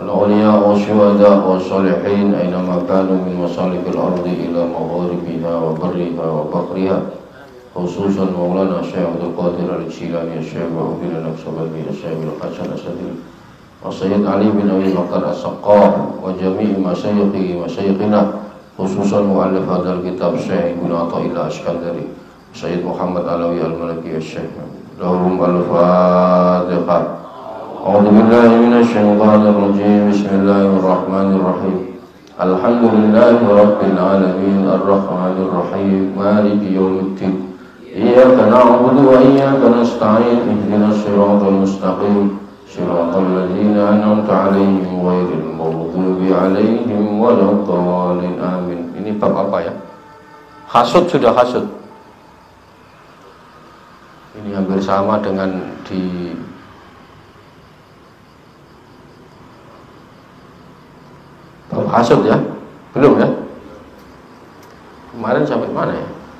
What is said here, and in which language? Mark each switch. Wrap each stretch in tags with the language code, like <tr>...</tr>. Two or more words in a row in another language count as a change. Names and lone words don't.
<ar>awliya wa syuhada wa shalihin aina ma kanu min masalikil ardi ila magharibiha wa barriha wa bahriha, khususan Maulana Syekh Abdul Qadir Al-Jilani, Syekh Muhammad Al-Naqshbandi, Syekh Al-Hasan As-Sadili, wa Sayyid Ali bin Abi Bakar As-Saqqah wa jami'i masyayikhina, khususan mu'allif hadal kitab Syekh Ibn Athaillah Askandari, Sayyid Muhammad Alawi Al-Malaki Syekh. لهم الفاتحة. أعوذ بالله من الشيطان الرجيم. بسم الله الرحمن الرحيم. الحمد لله رب العالمين، الرحمن الرحيم، مالك يوم الدين. إياك نعبد وإياك نستعين. اهدنا الصراط المستقيم. صراط الذين أنعمت عليهم غير المغضوب عليهم ولا الضالين.</ar> <id>Amin. Ini bab apa ya? Hasud, sudah hasud. Ini hampir sama dengan di bab hasud ya? Belum ya? Kemarin sampai mana ya?</id>